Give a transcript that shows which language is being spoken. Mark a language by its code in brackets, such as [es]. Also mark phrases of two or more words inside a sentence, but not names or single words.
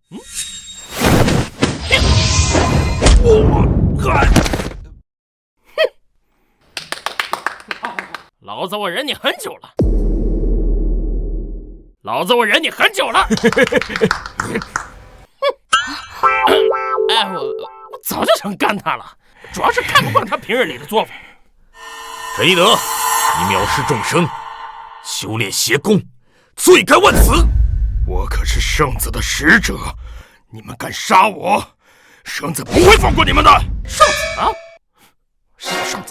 [zh] 老子我忍你很久了。哎，我早就想干他了，主要是看不慣他平日裡的做法。陳一德，你藐視眾生，修煉邪功，罪該萬死。我可是聖子的使者，你們敢殺我，聖子不會放過你們的。聖子啊？什麼聖子？